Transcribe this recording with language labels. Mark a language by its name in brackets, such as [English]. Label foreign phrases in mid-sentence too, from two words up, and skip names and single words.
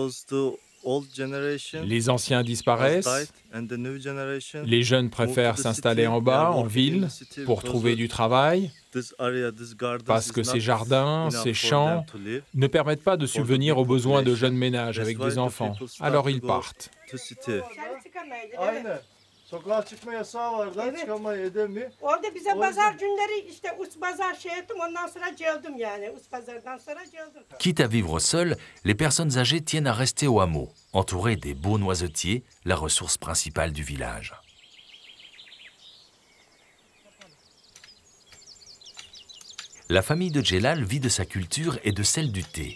[French] Les anciens disparaissent, les jeunes préfèrent s'installer en bas, en ville, pour trouver du travail, parce que ces jardins, ces champs ne permettent pas de subvenir aux besoins de jeunes ménages avec des enfants. Alors ils partent. [Turkish] Sokağa çıkma yasağı var da çıkamayı edemiyor. Orada bize pazar günleri işte us pazar şey ettim ondan sonra geldim yani us pazardan sonra geldim. [French] Quitte à vivre seul, les personnes âgées tiennent à rester au hameau, entourées des beaux noisetiers, la ressource principale du village. La famille de Celal vit de sa culture et de celle du thé.